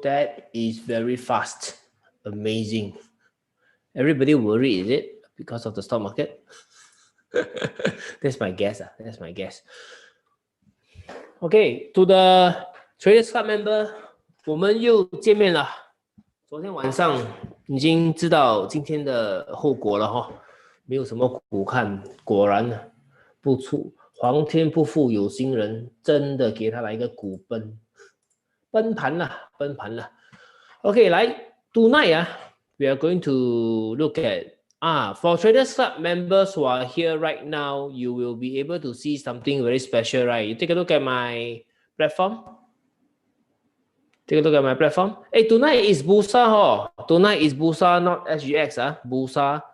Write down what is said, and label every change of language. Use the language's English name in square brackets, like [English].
[English] That is very fast. Amazing. Everybody worried, is it? Because of the stock market? That's my guess. That's my guess. Okay, to the Traders Club member, [Chinese] 我们又见面了。昨天晚上已经知道今天的后果了哈，没有什么股看，果然不出皇天不负有心人，真的给他来一个股崩盘了。 [English] OK， 来 tonight we are going to look at for Traders Club members who are here right now, you will be able to see something very special, right? You take a look at my platform. Take a look at my platform. Hey, tonight is Bursa. Tonight is Bursa, not SGX. Bursa.